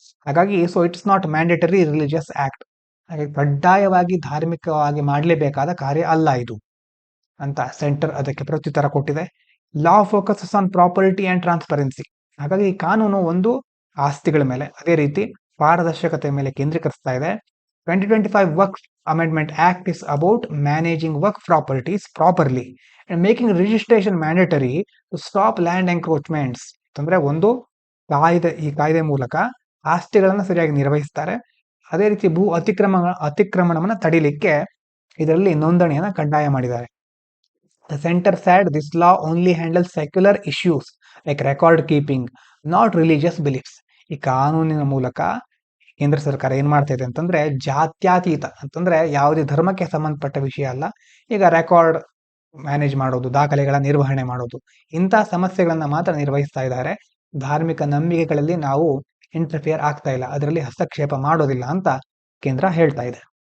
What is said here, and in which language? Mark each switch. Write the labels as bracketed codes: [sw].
[kn] ಹಾಗಾಗಿ [en] So it's not mandatory religious act. [kn] ಹಾಗೆ ಕಡ್ಡಾಯವಾಗಿ ಧಾರ್ಮಿಕವಾಗಿ ಮಾಡಲೇಬೇಕಾದ ಕಾರ್ಯ ಅಲ್ಲ ಇದು ಅಂತ ಸೆಂಟರ್ ಅದಕ್ಕೆ ಪ್ರತ್ಯುತ್ತರ ಕೊಟ್ಟಿದೆ. [en] Law focuses on property and transparency. [kn] ಹಾಗಾಗಿ ಈ ಕಾನೂನು ಒಂದು ಆಸ್ತಿಗಳ ಮೇಲೆ, ಅದೇ ರೀತಿ ಪಾರದರ್ಶಕತೆ ಮೇಲೆ ಕೇಂದ್ರೀಕರಿಸ್ತಾ ಇದೆ. [en] 2025 Waqf Amendment Act is about managing Waqf properties properly and making registration mandatory to stop land encroachments. [kn] ಅಂದ್ರೆ ಒಂದು ಈ ಕಾಯ್ದೆ ಮೂಲಕ ಆಸ್ತಿಗಳನ್ನು ಸರಿಯಾಗಿ ನಿರ್ವಹಿಸ್ತಾರೆ. ಅದೇ ರೀತಿ ಭೂ ಅತಿಕ್ರಮಣವನ್ನು ತಡಿಲಿಕ್ಕೆ ಇದರಲ್ಲಿ ನೋಂದಣಿಯನ್ನು ಕಡ್ಡಾಯ ಮಾಡಿದ್ದಾರೆ. [en] The center said this law only handles secular issues like record keeping, not religious beliefs. [kn] ಈ ಕಾನೂನಿನ ಮೂಲಕ ಕೇಂದ್ರ ಸರ್ಕಾರ ಏನ್ ಮಾಡ್ತಾ ಇದೆ ಅಂತಂದ್ರೆ, ಜಾತ್ಯಾತೀತ ಅಂತಂದ್ರೆ ಯಾವುದೇ ಧರ್ಮಕ್ಕೆ ಸಂಬಂಧಪಟ್ಟ ವಿಷಯ ಅಲ್ಲ. ಈಗ ರೆಕಾರ್ಡ್ ಮ್ಯಾನೇಜ್ ಮಾಡೋದು, ದಾಖಲೆಗಳ ನಿರ್ವಹಣೆ ಮಾಡೋದು, ಇಂಥ ಸಮಸ್ಯೆಗಳನ್ನ ಮಾತ್ರ ನಿರ್ವಹಿಸ್ತಾ ಇದ್ದಾರೆ. ಧಾರ್ಮಿಕ ನಂಬಿಕೆಗಳಲ್ಲಿ ನಾವು ಇಂಟರ್ಫಿಯರ್ ಆಗ್ತಾ ಇಲ್ಲ, ಅದರಲ್ಲಿ ಹಸ್ತಕ್ಷೇಪ ಮಾಡೋದಿಲ್ಲ ಅಂತ ಕೇಂದ್ರ ಹೇಳ್ತಾ ಇದೆ.